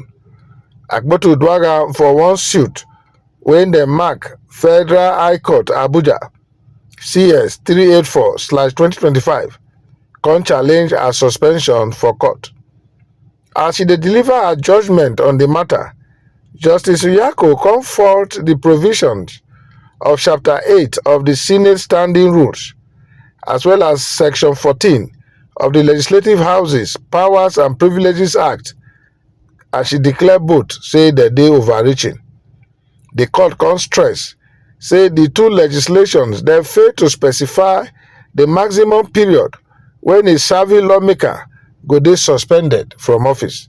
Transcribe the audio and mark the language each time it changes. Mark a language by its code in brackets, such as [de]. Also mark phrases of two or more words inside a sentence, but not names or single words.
[pcm] Akpoti-Uduaghan for one suit when they mark Federal High Court Abuja CS 384/2025 come challenge her suspension for court. As she dey deliver her judgment on the matter, Justice Uyako come fault the provisions of Chapter 8 of the Senate Standing Rules, as well as Section 14 of the Legislative Houses Powers and Privileges Act, as she declare both say that dey overreaching. The court come stress say the two legislations dem fail to specify the maximum period when a serving lawmaker go dey suspended from office.